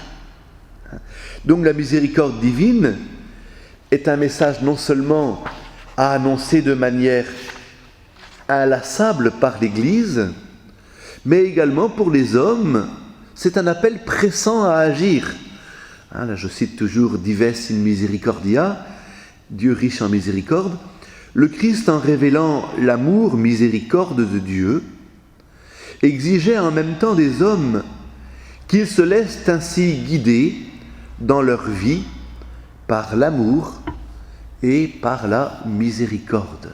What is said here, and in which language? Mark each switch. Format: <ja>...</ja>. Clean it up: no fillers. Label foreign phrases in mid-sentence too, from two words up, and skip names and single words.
<fr>Donc la miséricorde divine est un message non seulement à annoncer de manière inlassable par l'Église, mais également pour les hommes, c'est un appel pressant à agir. Là, je cite toujours</fr> <la>Dives in misericordia,</la> <fr>Dieu riche en miséricorde. Le Christ, en révélant l'amour miséricorde de Dieu, exigeait en même temps des hommes qu'ils se laissent ainsi guider dans leur vie par l'amour et par la miséricorde.</fr>